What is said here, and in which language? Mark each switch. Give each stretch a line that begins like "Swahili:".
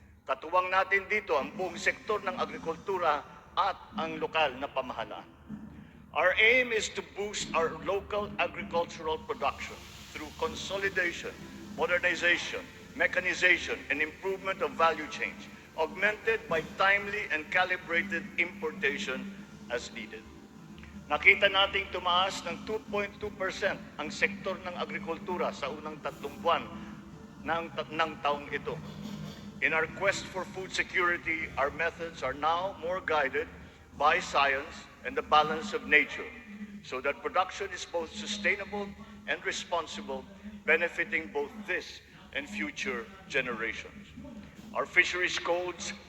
Filipino: Katuwang natin dito ang buong sektor ng agrikultura at ang lokal na pamahalaan.
English: Our aim is to boost our local agricultural production through consolidation, modernization, mechanization, and improvement of value chains, augmented by timely and calibrated importation as needed.
Filipino: Nakita nating tumaas ng 2.2% ang sektor ng agrikultura sa unang 3 buwan ng taong ito.
English: In our quest for food security, our methods are now more guided by science and the balance of nature, so that production is both sustainable and responsible, benefiting both this and future generations. Our fisheries codes